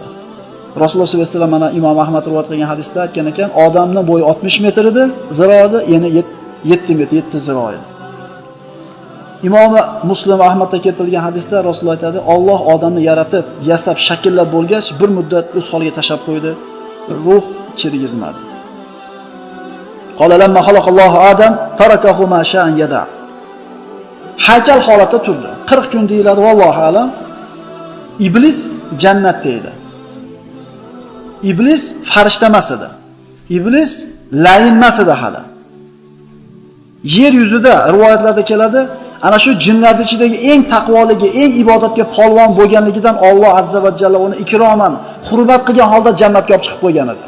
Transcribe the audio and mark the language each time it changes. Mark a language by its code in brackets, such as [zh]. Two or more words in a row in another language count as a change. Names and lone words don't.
[uz] Rasululloh [ar] صلى الله عليه وسلم [uz] mana Imom Ahmad rivoyat qilgan hadisda aytgan ekan, odamning bo'yi 60 metr edi, ziroati yana 7 metr, 7 ziro edi. Imom Muslim Ahmadda keltirilgan hadisda Rasululloh aytadi, Alloh odamni yaratib, yasab, shakllab bo'lgach, bir muddat o'z holiga tashab qo'ydi. Ruh kirgizmadi. [ar] قال لما خلق الله آدم تركه ما شاء أن يدع. [uz] Haykal holatda turdi. 40 kun deyiladi, [ar] والله أعلم. [uz] Iblis jannatda edi. Iblis farishta emas edi. Iblis layin emas edi hali. Yer yuzida rivoyatlarda keladi, ana shu jinlarning ichidagi eng taqvoligi, eng ibodatga polvon bo'lganligidan Alloh [ar] عز وجل [uz] uni ikroman, hurmat qilgan holda jannatga olib chiqib qo'ygan edi.